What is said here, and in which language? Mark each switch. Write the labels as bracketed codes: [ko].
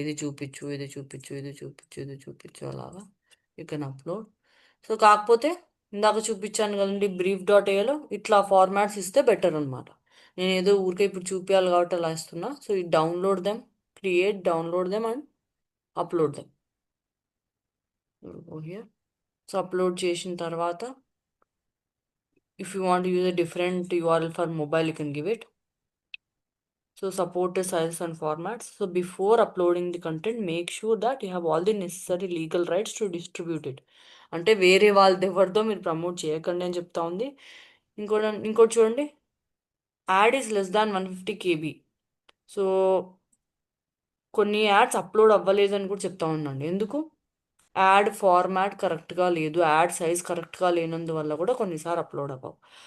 [te] ఇది చూపించు, ఇది చూపించు, ఇది చూపించు, ఇది చూపించు, అలాగా [en] You can upload. [te] సో కాకపోతే ఇందాక చూపించాను కదండి brief.aలో ఇట్లా ఫార్మాట్స్ ఇస్తే బెటర్ అనమాట. నేను ఏదో ఊరికే ఇప్పుడు చూపించాలి కాబట్టి అలా ఇస్తున్నా. సో [en] ఈ download them, create, download them and upload them. Here. [te] So upload చేసిన తర్వాత [en] If you want use a different URL for mobile, you can give it. So support the sizes and formats. So before uploading the content, make sure that you have all the necessary legal rights to distribute it. [te] అంటే వేరే వాళ్ళది ఎవరిదో మీరు promote చేయకండి అని చెప్తా ఉంది. ఇంకోటి చూడండి, [en] Ad is less than 150 KB. [te] So కొన్ని యాడ్స్ అప్లోడ్ అవ్వలేదని కూడా చెప్తా ఉన్నాండి. ఎందుకు? యాడ్ ఫార్మాట్ కరెక్ట్గా లేదు, యాడ్ సైజ్ కరెక్ట్గా లేనందువల్ల కూడా కొన్నిసార్లు అప్లోడ్ అవ్వవు.